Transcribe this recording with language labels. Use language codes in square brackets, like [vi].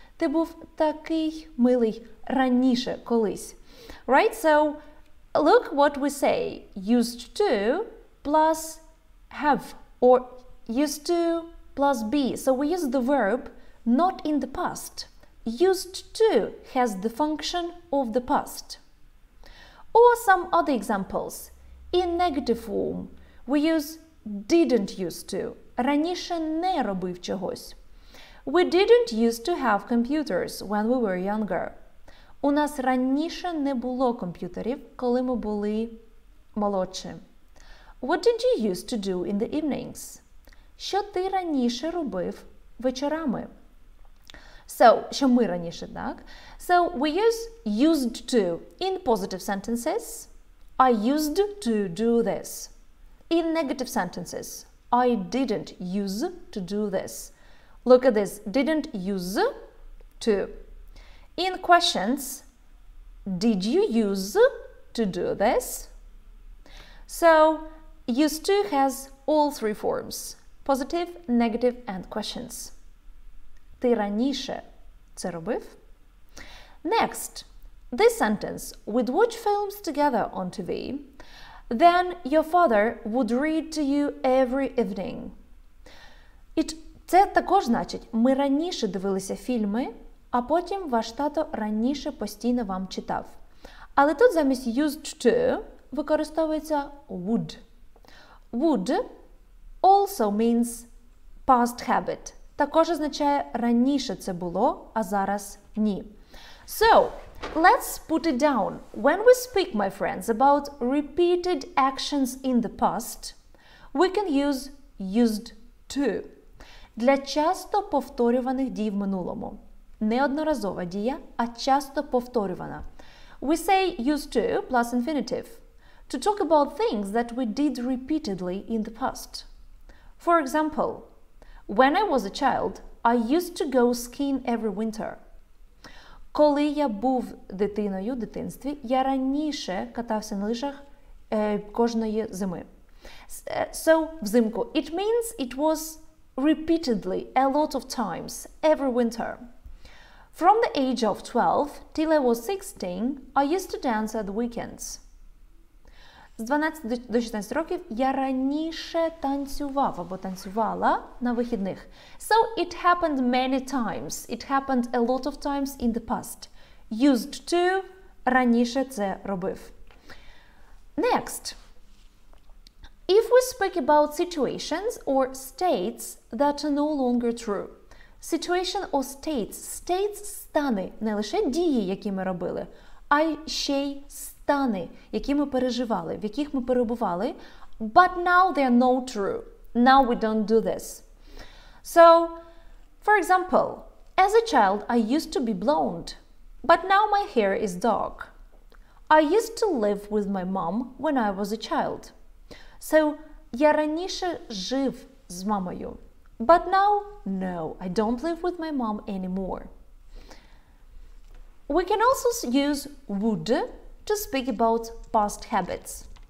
[uk] Ти був такий милий раніше, колись. [en] Right? So, look what we say. Used to plus have or used to plus be. So we use the verb not in the past. Used to has the function of the past. Or some other examples. In negative form, we use didn't used to. [uk] Раніше не робив чогось. [en] We didn't used to have computers when we were younger. [uk] У нас раніше не було комп'ютерів, коли ми були молодші. [en] What did you used to do in the evenings? [uk] Що ти раніше робив вечорами? [en] So, [uk] що ми раніше, так? [en] So, we use used to in positive sentences. I used to do this. In negative sentences, I didn't use to do this. Look at this, didn't use to. In questions, did you use to do this? So, used to has all three forms. Positive, negative, and questions. [uk] Ти раніше це робив? [en] Next, this sentence. We'd watch films together on TV. Then your father would read to you every evening. [uk] Це також значить, ми раніше дивилися фільми, а потім ваш тато раніше постійно вам читав. Але тут замість used to використовується would. [en] Would also means past habit. [uk] Також означає раніше це було, а зараз ні. [en] So, let's put it down. When we speak, my friends, about repeated actions in the past, we can use used to. [uk] Для часто повторюваних дій в минулому. Не одноразова дія, а часто повторювана. [en] We say used to plus infinitive to talk about things that we did repeatedly in the past. For example, when I was a child, I used to go skiing every winter. [uk] Коли я був дитиною в дитинстві, я раніше катався на лижах кожної зими. [en] So, [uk] взимку. [en] It means it was repeatedly, a lot of times, every winter. From the age of 12 till I was 16, I used to dance at the weekends. З 12 до 16 років я раніше танцював або танцювала на вихідних. So it happened many times. It happened a lot of times in the past. [uk] Used to раніше це робив. [en] Next. If we speak about situations or states that are no longer true. Situation or states. States – стани. [uk] Не лише дії, які ми робили, а й ще й стани, які ми переживали, в яких ми перебували. [en] But now they are not true. Now we don't do this. So, for example, as a child I used to be blonde, but now my hair is dark. I used to live with my mom when I was a child. So, [uk] я раніше жив з мамою. [en] But now, no, I don't live with my mom anymore. We can also use would to speak about past habits.